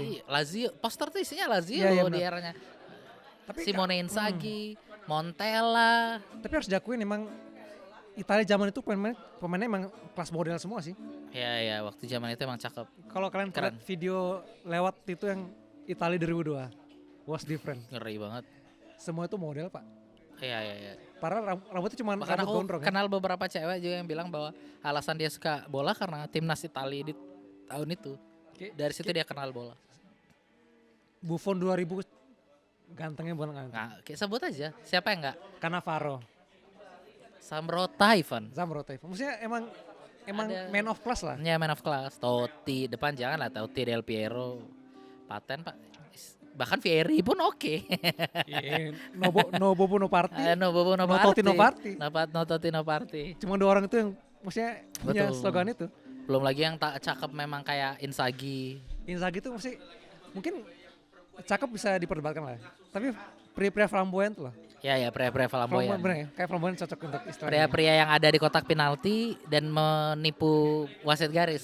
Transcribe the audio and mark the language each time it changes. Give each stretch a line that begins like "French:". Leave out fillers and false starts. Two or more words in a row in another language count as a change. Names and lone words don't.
Indonesian: Masih Lazio, poster tuh isinya Lazio di eranya. Tapi Simone Inzaghi, Montella. Tapi harus diakuin emang Italia zaman itu pemainnya emang kelas model semua sih. Iya, waktu zaman itu emang cakep. Kalau kalian lihat video lewat itu yang Italia 2002.
English: Was different.
Indonesian: Ngeri banget. Semua itu model pak. Iya. Padahal rambutnya cuma rambut gondrong. Kenal beberapa cewek juga yang bilang bahwa alasan dia suka bola karena timnas Italia di tahun itu. Dari situ dia kenal bola. Buffon 2000 gantengnya bukan ganteng. Nah, sebut aja. Siapa yang enggak? Cannavaro. Zamrota Ivan. Maksudnya emang
English: man of class
Indonesian: lah. Ya
English: man of class.
Indonesian: Totti depan jangan lah Totti, Del Piero. Paten pak. Bahkan Vieri pun oke.
English: No Bobo no party. No Totti no party.
Indonesian: Cuma 2 orang itu yang maksudnya punya slogan itu. Belum lagi yang tak cakep memang kayak Inzaghi. Inzaghi itu mungkin cakep bisa diperdebatkan lah. Tapi pria-pria flamboyan tuh lah. Ya pria-pria flamboyan. Bener ya, kayak flamboyan cocok untuk istilahnya. Pria-pria yang ada di kotak penalti dan menipu wasit garis.